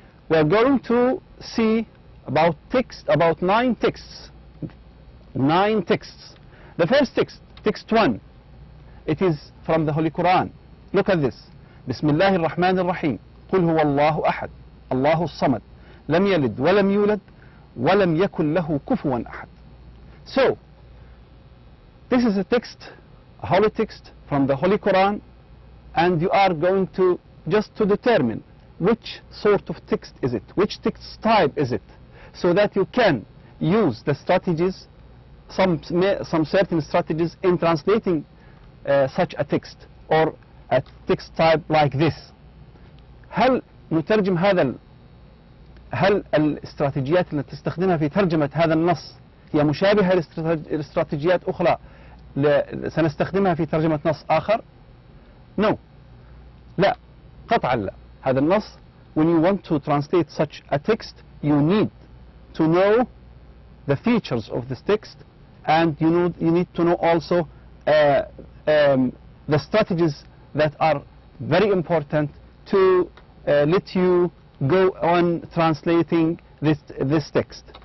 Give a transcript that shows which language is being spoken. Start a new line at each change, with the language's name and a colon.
English: We are going to see about 9 texts. 9 texts. The first text text 1, it is from the Holy Quran. Look at this.
Arabic: بسم الله الرحمن الرحيم. قل هو الله أحد الله الصمد لم يلد ولم يولد ولم يكن له كفوا أحد.
English: So, this is a text, a holy text from the Holy Quran, and you are going to just to determine which sort of text is it, which text type is it, so that you can use the strategies, some certain strategies in translating such a text or a text type like this.
Arabic: هل نترجم هل الاستراتيجيات التي تستخدمها في ترجمة هذا النص هي مشابهة لاستراتيجيات أخرى سنستخدمها في ترجمة نص آخر؟
English: No.
Arabic: لا، قطعا لا. هذا النص,
English: when you want to translate such a text, you need to know the features of this text, and you need to know also the strategies that are very important to let you go on translating this text.